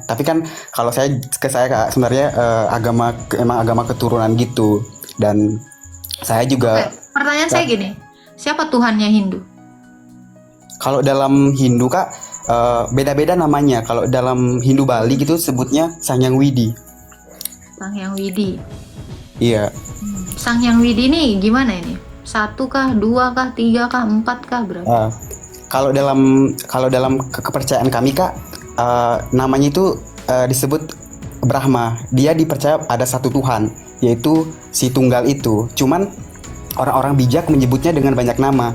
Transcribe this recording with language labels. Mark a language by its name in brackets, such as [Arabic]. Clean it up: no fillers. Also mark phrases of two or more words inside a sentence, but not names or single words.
[Indonesian] Tapi kan kalau saya Kak sebenarnya emang agama keturunan gitu. Dan saya juga Pertanyaan saya gini, siapa Tuhannya Hindu? kalau dalam Hindu Kak beda-beda namanya. Kalau dalam Hindu Bali gitu sebutnya Sang Hyang Widi. Sang Hyang Widi. Iya. Sang Hyang Widi ini gimana ini? 1 kah, 2 kah, 3 kah, 4 kah, berapa? Kalau dalam kepercayaan kami Kak, namanya itu disebut Brahma. Dia dipercaya ada satu Tuhan, yaitu si tunggal itu. Cuman orang-orang bijak menyebutnya dengan banyak nama.